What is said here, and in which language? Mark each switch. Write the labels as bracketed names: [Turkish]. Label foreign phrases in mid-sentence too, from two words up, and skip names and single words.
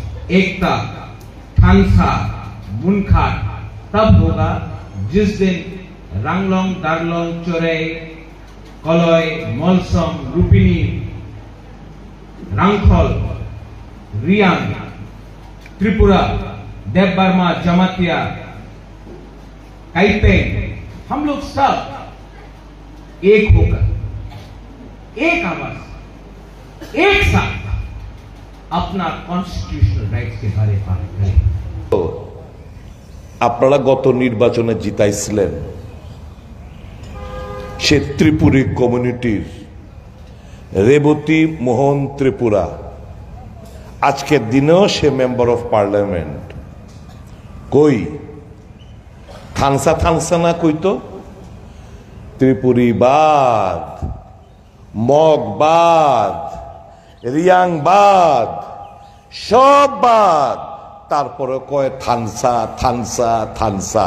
[Hindi] एकता, थांगसा, मुनखाट तब होगा जिस दिन रंगलोंग, दारलोंग, चोरई, कलय, मलसम, रूपिनी, रंगखल, रियांग, त्रिपुरा, देवबर्मा, जमातिया, काइपेंग, हम लोग सब एक होकर, एक आवाज, एक साथ अपना [English] constitutional rights [Hindi] के बारे में बात करें। [Bangla] আপনারা গত নির্বাচনে জিতাইছিলেন, সে ত্রিপুরী কমিউনিটির রেবতী মোহন ত্রিপুরা আজকের দিনেও সে [English] member of parliament. [Bangla] কই থানসা থানসা না কইতো ত্রিপুরীবাদ, মগবাদ, রিয়াংবাদ, সব বাদ, তারপরে কয় থানসা থানসা থানসা।